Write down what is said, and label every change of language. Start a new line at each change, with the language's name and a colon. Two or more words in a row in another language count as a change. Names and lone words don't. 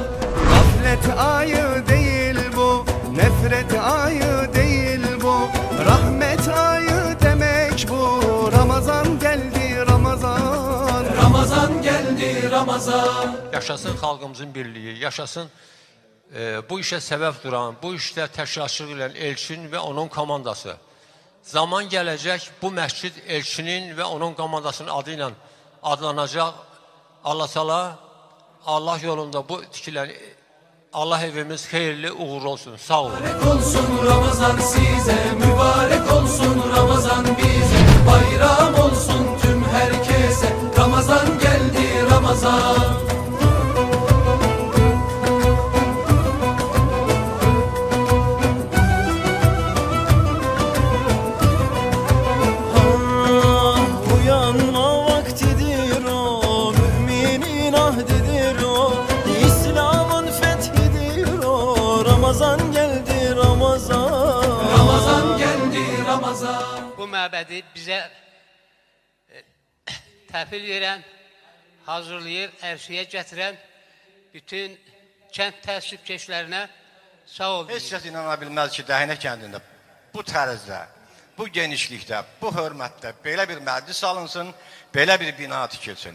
Turkish: Gaflet ayı değil bu, nefret ayı değil bu, rahmet ayı demek bu. Ramazan geldi Ramazan, Ramazan geldi Ramazan.
Azerbaijani: Yaşasın xalqımızın birliği, yaşasın bu işe səbəb duran, bu işdə təşkilatçılıq edən Elçin və onun komandası. Zaman gələcək, bu məscid Elçinin və onun komandasının adı ilə adlanacaq. Allah yolunda bu tikilən Allah evimiz xeyirli, uğurlu olsun. Sağ olun.
Turkish: Mübarek olsun Ramazan size, mübarek olsun Ramazan bize, bayram olsun tüm herkese. Ramazan geldi Ramazan. Uyanma vaktidir o, müminin ahdidir o, İslam'ın fethidir o. Ramazan geldi Ramazan, Ramazan geldi Ramazan.
Azerbaijani: Bu məbədi bizə təhvil verən, hazırlayır, ərsəyə gətirən bütün kənd təəssübkeşlərinə sağ olun. Heç kəs inana bilməz ki, Dəhinə kəndində bu tərzdə, bu genişlikdə, bu hörmətdə belə bir məclis alınsın, belə bir bina tikilsin.